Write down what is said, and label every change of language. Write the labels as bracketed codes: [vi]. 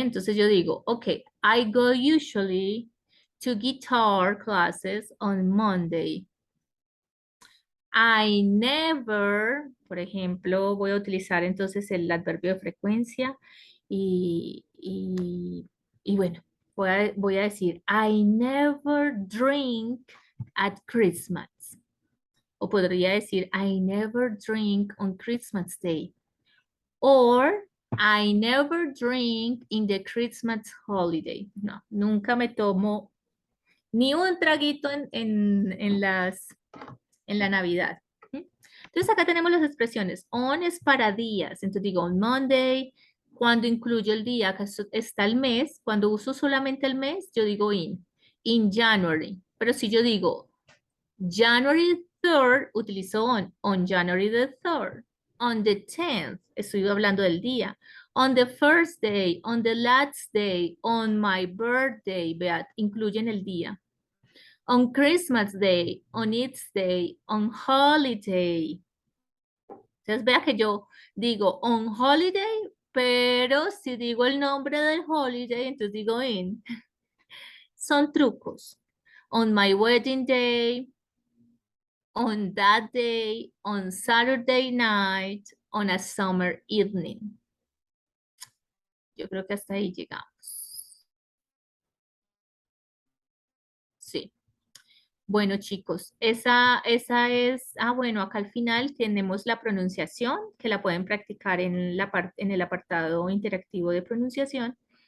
[es] Entonces yo digo, [en] ok, I go usually to guitar classes on Monday. I never, [es] por ejemplo, voy a utilizar entonces el adverbio de frecuencia y bueno, voy a decir, [en] I never drink at Christmas. [es] O podría decir, [en] I never drink on Christmas Day. Or, I never drink in the Christmas holiday. [es] No, nunca me tomo ni un traguito en la Navidad. ¿Sí? Entonces acá tenemos las expresiones. On es para días. Entonces digo [en] on Monday. [es] Cuando incluyo el día, acá está el mes. Cuando uso solamente el mes, yo digo in. [en] In January. [es] Pero si yo digo January 3rd, utilizo [en] on January the 3rd. On the 10th, [es] estoy hablando del día. [en] On the first day, on the last day, on my birthday, [es] vean, incluyen el día. [en] On Christmas Day, on its day, on holiday. [es] Entonces vea que yo digo [en] on holiday, [es] pero si digo el nombre del holiday, entonces digo in. Son trucos. [en] On my wedding day, on that day, on Saturday night, on a summer evening. [es] Yo creo que hasta ahí llegamos. Sí. Bueno, chicos, esa es, bueno, acá al final tenemos la pronunciación, que la pueden practicar en el apartado interactivo de pronunciación.